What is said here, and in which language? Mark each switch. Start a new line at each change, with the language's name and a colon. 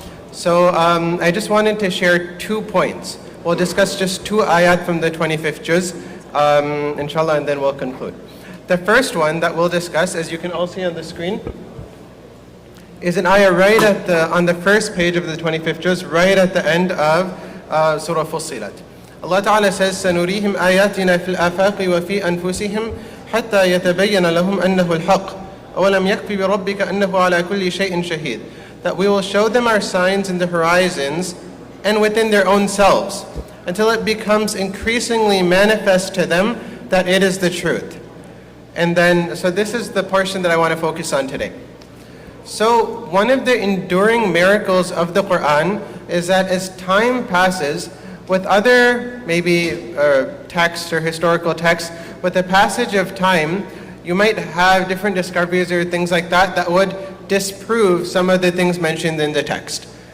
English: So I just wanted to share 2 points. We'll discuss just 2 ayat from the 25th juz, inshallah, and then we'll conclude. The first one that we'll discuss, as you can all see on the screen, is an ayah right on the first page of the 25th juz, right at the end of Surah Fussilat.
Arabic: Allah Ta'ala says, سَنُرِيهِمْ آيَاتِنَا فِي الْآفَاقِ وَفِي أَنفُسِهِمْ حَتَّى يَتَبَيَّنَ لَهُمْ أَنَّهُ الْحَقُّ أَوَلَمْ يَكْفِ بِرَبِّكَ أَنَّهُ عَلَى كُلِّ شَيْءٍ شَهِيدٌ.
English: That we will show them our signs in the horizons and within their own selves, until it becomes increasingly manifest to them that it is the truth. And then, so this is the portion that I want to focus on today. So one of the enduring miracles of the Quran is that as time passes, with other maybe texts or historical texts, with the passage of time, you might have different discoveries or things like that that would disprove some of the things mentioned in the text.